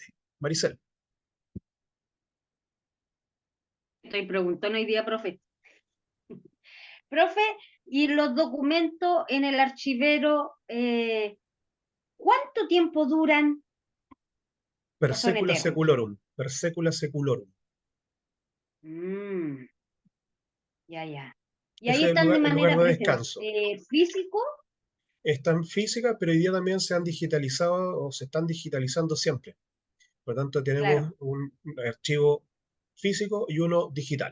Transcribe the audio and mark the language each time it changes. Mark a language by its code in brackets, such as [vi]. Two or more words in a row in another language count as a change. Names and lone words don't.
[es] Maricel. Estoy preguntando hoy día, profe. Profe, ¿y los documentos en el archivero, cuánto tiempo duran [la] Per [es] o son [la] secula [es] eternos? [la] seculorum, per secula seculorum. [es] Mm, ya, ya. ¿Y Ese ahí es están de el lugar manera de descanso. físico? Están físicas, pero hoy día también se han digitalizado o se están digitalizando siempre. Por lo tanto, tenemos Claro. un archivo físico y uno digital.